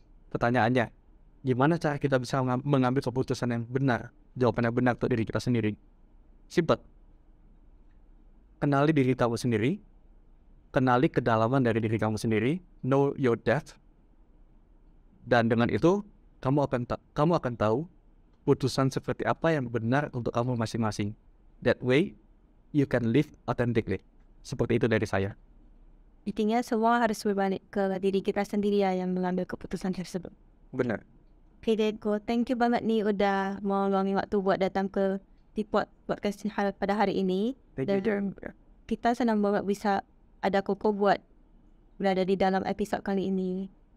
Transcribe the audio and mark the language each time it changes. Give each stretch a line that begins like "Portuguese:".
Indonesian: Pertanyaannya, gimana cara kita bisa mengambil keputusan yang benar, jawaban yang benar untuk diri kita sendiri? Simpel. Kenali diri kamu sendiri, kenali kedalaman dari diri kamu sendiri,
English: know your depth,
Indonesian: dan dengan itu kamu akan tahu putusan seperti apa yang benar untuk kamu masing-masing.
English: That way you can live authentically.
Indonesian: Seperti itu dari saya. Intinya semua harus berbalik ke diri kita sendiri ya yang mengambil keputusan tersebut. Benar. Okay, Dedko, thank you banget nih udah mau luangin waktu buat datang ke Tipot Podcast pada hari ini.
English: Thank you,
Indonesian: Dan kita senang banget bisa ada Koko buat berada di dalam episod kali ini.